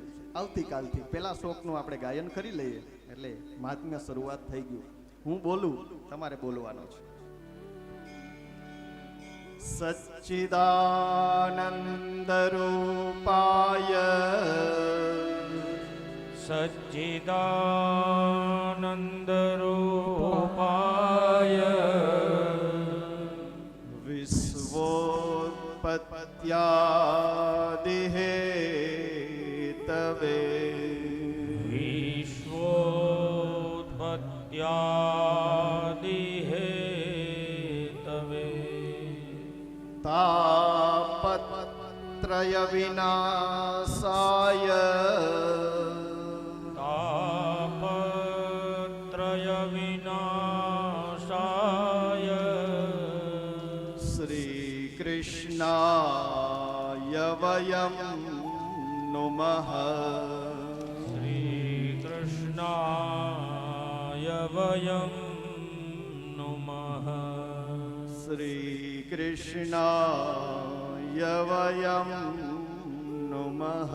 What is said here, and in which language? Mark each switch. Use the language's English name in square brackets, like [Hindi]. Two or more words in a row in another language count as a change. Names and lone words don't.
[Gujarati] આવતીકાલથી પેલા શ્લોકનું આપણે ગાયન કરી લઈએ, એટલે માતિમ્ય શરૂઆત થઈ ગયું. હું બોલું, તમારે બોલવાનો છે. [Sanskrit] સચ્ચિદાનંદ રૂપાય સચ્ચિદાનંદ રૂપાય વિશ્વોત્પત્યાદિ હેતવે વિશ્વોત્પત્યાદિ હેતવે તાપત્રય વિનાશાય તાપત્રય વિનાશાય શ્રી કૃષ્ણાય વયમ નુમઃ શ્રી કૃષ્ણાય વયમ નુમઃ શ્રી કૃષ્ણાય વયમ નુમઃ